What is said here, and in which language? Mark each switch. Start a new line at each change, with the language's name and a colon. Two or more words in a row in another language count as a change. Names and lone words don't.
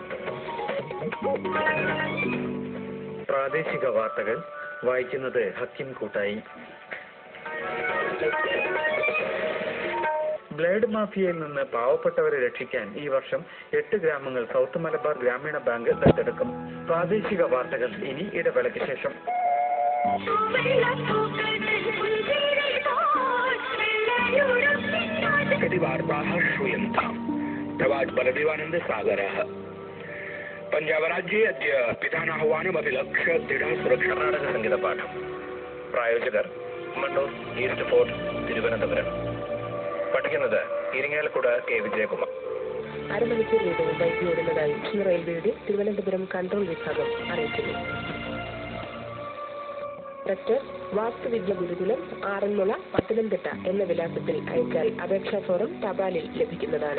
Malayalam: പ്രാദേശിക വാർത്തകൾ വായിക്കുന്നത് ഹക്കിം കൂട്ടായി. ബ്ലേഡ് മാഫിയയിൽ നിന്ന് പാവപ്പെട്ടവരെ രക്ഷിക്കാൻ ഈ വർഷം 8 ഗ്രാമങ്ങൾ സൗത്ത് മലബാർ ഗ്രാമീണ ബാങ്ക് ദത്തെടുക്കും. പ്രാദേശിക വാർത്തകൾ ഇനി ഇടവേളയ്ക്ക് ശേഷം.
Sanskrit: वार्ताः श्रूयन्ताम्. प्रवाच बलदेवानन्दसागरः. पञ्जाबराज्ये अद्य पिधानाह्वानमभिलक्ष्य दृढा सुरक्षा.
Malayalam: കർണാടക സംഗീതപാഠം. പ്രായോജകർ മണ്ണൂർ ഈസ്റ്റ് ഫോർട്ട് തിരുവനന്തപുരം. പഠിക്കുന്നത് ഇരിങ്ങാലക്കുട കെ വിജയകുമാർ. അരമണിക്കൂർ വീതവും ബൈക്ക് ഓടുന്നതായി റെയിൽവേയുടെ തിരുവനന്തപുരം കൺട്രോൾ വിഭാഗം അറിയിക്കുന്നു. ഡോക്ടർ വാസ്തുവിദ്യ ഗുരുകുലം, ആറന്മുള, പത്തനംതിട്ട എന്ന വിലാസത്തിൽ അയച്ചാൽ അപേക്ഷാ ഫോറം തപാലിൽ ലഭിക്കുന്നതാണ്.